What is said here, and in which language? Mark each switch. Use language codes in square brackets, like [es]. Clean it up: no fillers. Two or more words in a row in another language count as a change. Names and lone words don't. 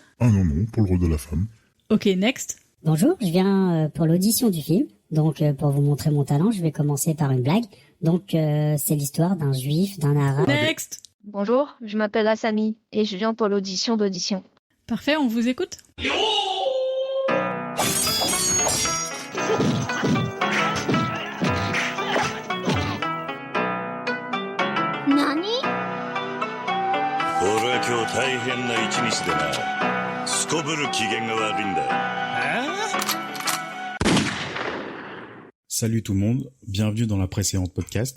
[fr] Ah non, pour le rôle de la femme. [en] Ok, next. [fr] Bonjour, je viens pour l'audition du film. Donc, pour vous montrer mon talent, je vais commencer par une blague. Donc, c'est l'histoire d'un juif, d'un arabe... Next. Bonjour, je m'appelle Asami et je viens pour l'audition. Parfait, on vous écoute? [ja] Nani? 俺は今日大変な一日でな。すこぶる機嫌が悪いんだ。 [fr] Salut tout le monde, bienvenue dans la précédente podcast.